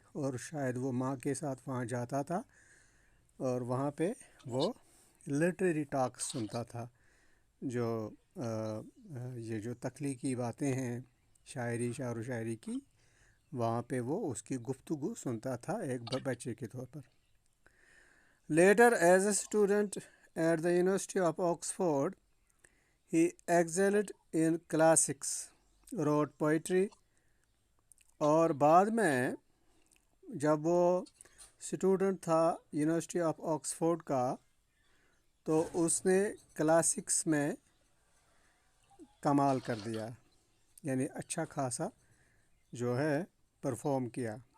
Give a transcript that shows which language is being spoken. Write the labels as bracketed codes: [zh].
[ur] اور شاید وہ ماں کے ساتھ وہاں جاتا تھا اور وہاں پہ وہ لٹریری ٹاک سنتا تھا, جو یہ جو تخلیقی باتیں ہیں شاعری, شعر و شاعری کی, وہاں پہ وہ اس کی گفتگو سنتا تھا ایک بچے کے طور پر. [en] Later, as a student at the University of Oxford, he excelled in classics, wrote poetry. [ur] اور بعد میں جب وہ اسٹوڈنٹ تھا یونیورسٹی آف آکسفورڈ کا, تو اس نے کلاسکس میں کمال کر دیا, یعنی اچھا خاصا جو ہے پرفارم کیا.